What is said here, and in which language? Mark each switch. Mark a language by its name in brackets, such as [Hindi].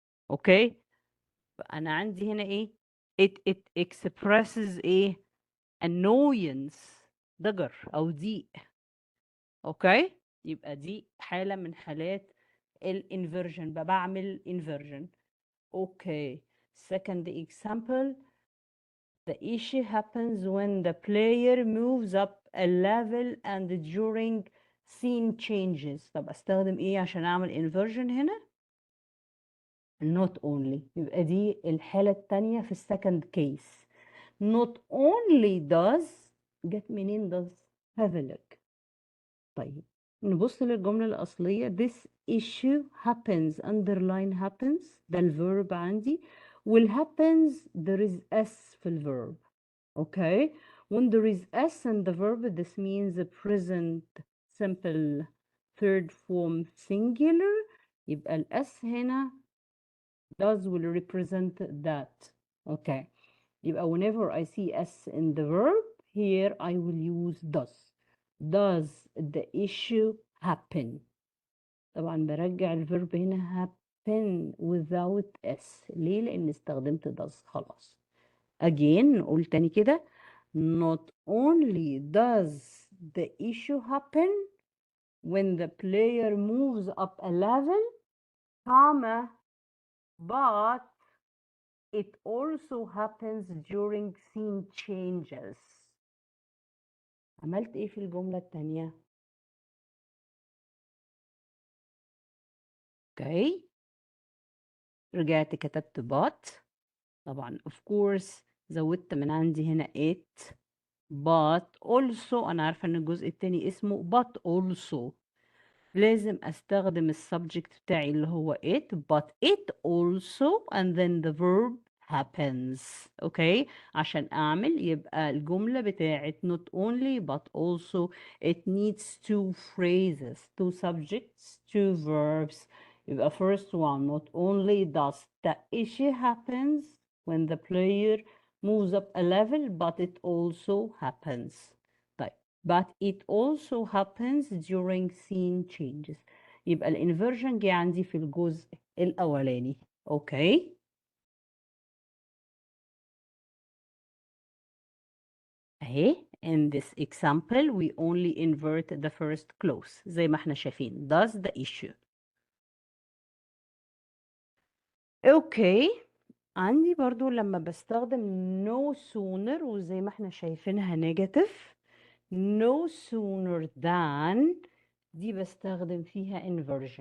[Arabic] اوكي انا عندي هنا ايه؟ [English] it expresses [Arabic] ايه؟ annoyance، ضجر او ضيق. اوكي يبقى دي حالة من حالات الانفرجن، بعمل inversion. [English] Okay second example. The issue happens when the player moves up a level and during scene changes. [Arabic] طب استخدم ايه عشان اعمل inversion هنا؟ [English] not only. [Arabic] يبقى دي الحالة التانية في السكند case. [English] not only does. [Arabic] جت منين [English] does؟ have a look. [Arabic] طيب نبص للجملة الأصلية. [English] this issue happens underline happens [Arabic] ده الverb عندي، [English] والhappens there is s في الverb. okay when there is s in the verb this means the present simple third form singular. [Arabic] يبقى ال s هنا does will represent that. [English] okay يبقى whenever I see s in the verb here I will use does. does the issue happen؟ [Arabic] طبعا برجع الفيرب هنا [English] happen without s. [Arabic] ليه؟ لأن استخدمت does. خلاص again نقول تاني كده. [English] not only does the issue happen when the player moves up a level, comma, but it also happens during scene changes. [Arabic] عملت ايه في الجملة التانية؟ اوكي رجعت كتبت but. طبعا [English] of course [Arabic] زودت من عندي هنا [English] it but also. [Arabic] انا عارفة ان الجزء التاني اسمه [English] but also. [Arabic] لازم استخدم السبجكت بتاعي اللي هو [English] it but it also and then the verb happens. [Arabic] اوكي عشان اعمل يبقى الجملة بتاعت [English] not only but also it needs two phrases, two subjects, two verbs. يبقى first one not only does the issue happens when the player moves up a level but it also happens. but it also happens during scene changes. [Arabic] يبقى الانفرجن جه عندي في الجزء الأولاني. اوكي اهي [English] in this example we only invert the first clause [Arabic] زي ما احنا شايفين [English] does the issue. Okay [Arabic] عندي برضو لما بستخدم no sooner وزي ما احنا شايفينها negative [English] no sooner than [Arabic] دي بستخدم فيها inversion.